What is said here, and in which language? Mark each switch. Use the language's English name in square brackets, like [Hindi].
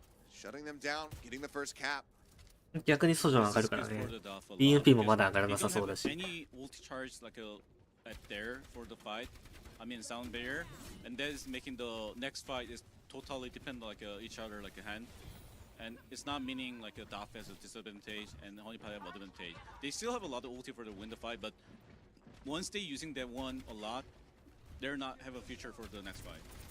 [English] Shutting them down, getting the first cap. [Japanese] 逆にソジョン上がるからね。EMP もまだ上がらなさそうだし。 [English] Any ulti charge like at there for the fight. I mean sound barrier, and that is making the next fight is totally depend like each other like a hand, and it's not meaning like a Daft has a disadvantage and Honeypot have advantage. They still have a lot of ulti for the win the fight, but once they using that one a lot, they're not have a future for the next fight.